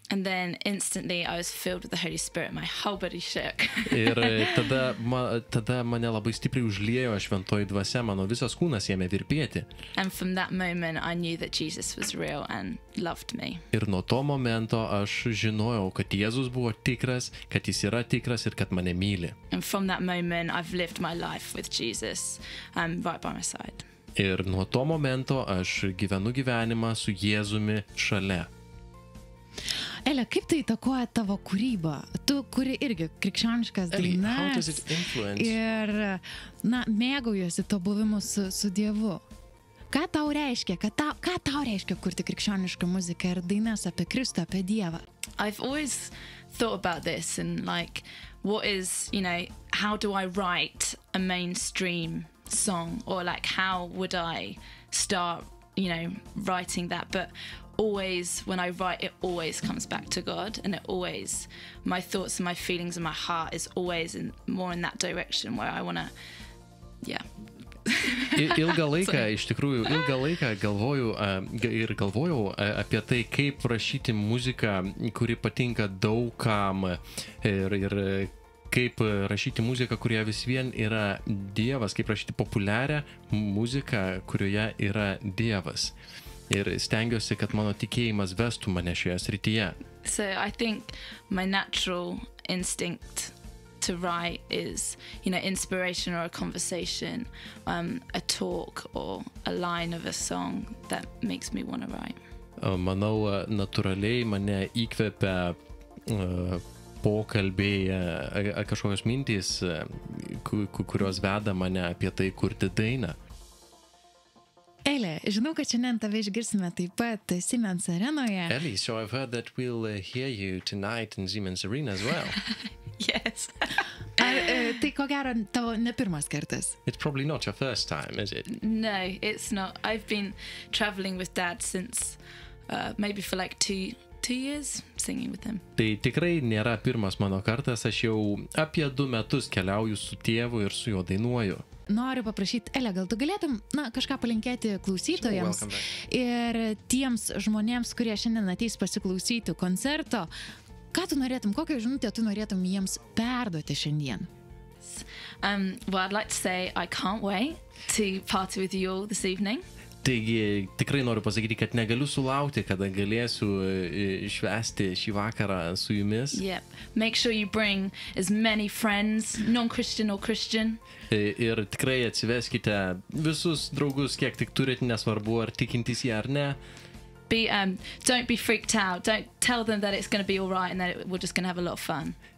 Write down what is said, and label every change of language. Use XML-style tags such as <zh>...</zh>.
<en>And then instantly I was filled with the Holy Spirit. My whole body shook.</en> <lt>Ir tada mane labai stipriai užliejo šventoji dvasia, mano visas kūnas ėmė virpėti.</lt> <en>And from that moment I knew that Jesus was real and loved me.</en> <lt>Ir nuo to momento aš žinojau, kad Jėzus buvo tikras, kad jis yra tikras ir kad mane myli.</lt> <en>And from that moment I've lived my life with Jesus right by my side.</en> <lt>Ir nuo to momento aš gyvenu gyvenimą su Jėzumi šalia. Elė, kaip tai įtakoja tavo kūrybą? Tu kuri irgi krikščioniškas dainas ir mėgaujiesi to buvimu su Dievu. Ką tau reiškia? Ką tau reiškia kurti krikščionišką muziką ir dainas apie Kristų, apie Dievą?</lt> <en>I've always thought about this and like, what is, how do I write a mainstream song, or like how would I start, writing that? But always when I write, it always comes back to God, and my thoughts and my feelings and my heart is always more in that direction where I want to,</en> <lt>Ilgą laiką galvojau apie tai, kaip rašyti muziką, kuri patinka daugam ir kaip rašyti muziką, kurioje vis vien yra Dievas, kaip rašyti populiarią muziką, kurioje yra Dievas. Ir stengiuosi, kad mano tikėjimas vestų mane šioje srityje.</lt> <en>So I think my natural instinct to write is, inspiration or a conversation, a talk or a line of a song that makes me want to write.</en> <lt>Manau, natūraliai mane įkvepia pokalbiai, kažkokios mintys, kurios veda mane apie tai kurti dainą. Eilė, žinau, kad šiandien tave išgirsime taip pat Siemens arenoje.</lt> <en>Ellie, so I've heard that we'll hear you tonight in Siemens Arena as well. Yes.</en> <lt>Tai ko gero tavo ne pirmas kartas?</lt> <en>It's probably not your first time, is it? No, it's not. I've been traveling with Dad since maybe for like 2 years singing with him.</en> <lt>Tai tikrai nėra pirmas mano kartas, aš jau apie 2 metus keliauju su tėvu ir su juo dainuoju. Noriu paprašyti, Elė, gal tu galėtum kažką palinkėti klausytojams ir tiems žmonėms, kurie šiandien ateis pasiklausyti koncerto, ką tu norėtum, kokią žinutę tu norėtum jiems perduoti šiandien?</lt> <en>Well, I'd like to say I can't wait to party with you all this evening.</en> <lt>Taigi tikrai noriu pasakyti, kad negaliu sulaukti, kada galėsiu švęsti šį vakarą su jumis.</lt> <en>Yep. Make sure you bring as many friends, non-Christian or Christian.</en> <lt>Ir tikrai atsiveskite visus draugus, kiek tik turit, nesvarbu ar tikintys jie ar ne.</lt> <en>Don't be freaked out. Don't tell them that it's going to be all right and that we're just going to have a lot of fun.</en>